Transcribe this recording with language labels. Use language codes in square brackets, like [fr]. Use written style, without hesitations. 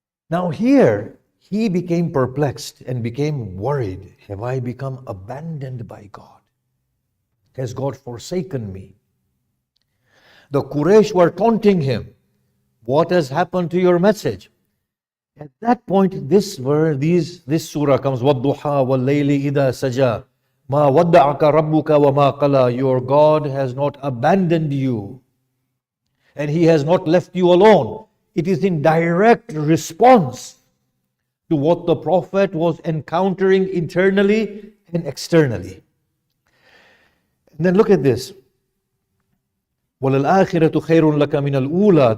[en] Now here, he became perplexed and became worried. Have I become abandoned by God? Has God forsaken me? The Quraysh were taunting him. What has happened to your message? At that point, this surah comes, [ar] وَالضُّحَى وَاللَّيْلِ إِذَا سَجَى مَا وَدَّعَكَ رَبُّكَ وَمَا قَلَى. [en] Your God has not abandoned you, and He has not left you alone. It is in direct response to what the Prophet was encountering internally and externally. And then look at this. [ar] وَلَلْآخِرَةُ خَيْرٌ لَكَ مِنَ الْأُولَى.